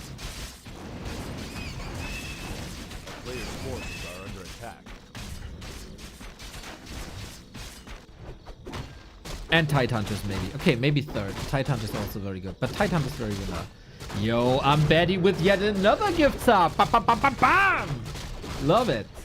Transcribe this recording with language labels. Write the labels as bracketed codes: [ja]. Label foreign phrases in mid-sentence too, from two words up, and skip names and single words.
[en] Players' forces are under attack. And Tidehunters maybe. Okay, maybe third. Tidehunters also very good. But Tidehunters very good now. Yo, I'm Betty with yet another gift sub. Ba, ba, ba, ba, bam! Love it.